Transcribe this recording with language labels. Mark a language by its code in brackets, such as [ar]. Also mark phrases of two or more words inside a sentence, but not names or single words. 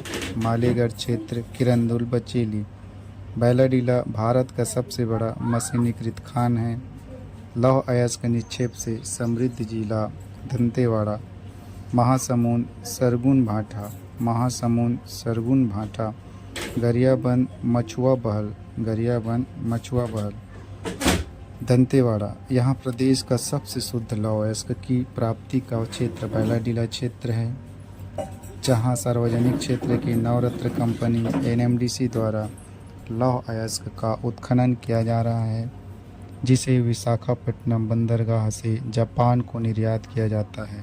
[hi] मालेगढ़ क्षेत्र, किरंदुल, बचेली। बैलाडीला भारत का सबसे बड़ा मशीनीकृत खान है। लौह अयस्क निक्षेप से समृद्ध जिला दंतेवाड़ा। महासमुंद, सरगुन भाटा। महासमुंद, सरगुन भाटा। गरियाबंद, मछुआ बहल। गरियाबंद, मछुआ बहल। दंतेवाड़ा, यहाँ प्रदेश का सबसे शुद्ध लौह अयस्क की प्राप्ति का क्षेत्र बैलाडीला क्षेत्र है, जहाँ सार्वजनिक क्षेत्र की नवरत्न कंपनी NMDC द्वारा लौह अयस्क का उत्खनन किया जा रहा है, जिसे विशाखापट्टनम बंदरगाह से जापान को निर्यात किया जाता है।